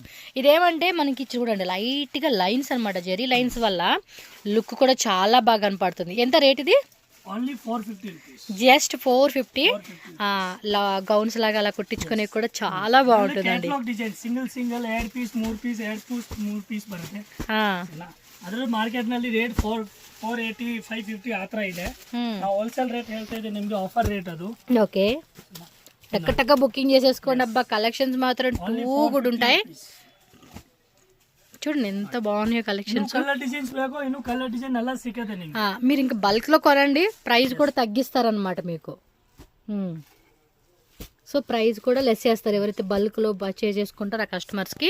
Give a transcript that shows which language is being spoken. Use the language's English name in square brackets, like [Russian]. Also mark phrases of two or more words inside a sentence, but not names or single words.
[Telugu] ఇదేమంటే మనకి చూడండి లైట్ గా లైన్స్ అనమాట, జెరీ లైన్స్ వల్ల లుక్ కూడా చాలా బాగా కనపడుతుంది. ఎంత రేట్ ఇది? [English] only 450 rupees. [Telugu] జస్ట్ 450. గౌన్స్ లాగా అలా కుట్టించుకునే కూడా చాలా బాగుంటుందండి. [English] single 2 piece 3 piece 3 piece [Kannada] ಬರುತ್ತೆ. ಅದರ ಮಾರ್ಕೆಟ್ ನಲ್ಲಿ ರೇಟ್ 480 550 ಆ ತರ ಇದೆ. ನಾವು [English] wholesale rate [Kannada] ಹೇಳ್ತಾ ಇದ್ದೀವಿ ನಿಮಗೆ, [English] offer rate [Kannada] ಅದು. [Telugu] ఓకే, టక్క బుకింగ్ చేసేసుకోండి అబ్బా. కలెక్షన్స్ మాత్రం [English] too good [Telugu] ఉంటాయి. చూడండి ఎంత బాగున్నాయో కలెక్షన్స్. మీరు ఇంకా బల్క్ లో కొనండి, ప్రైస్ కూడా తగ్గిస్తారనమాట మీకు. [English] so price [Telugu] కూడా లెస్ చేస్తారు ఎవరైతే బల్క్ లో పర్చేజ్ చేసుకుంటారో ఆ కస్టమర్స్ కి.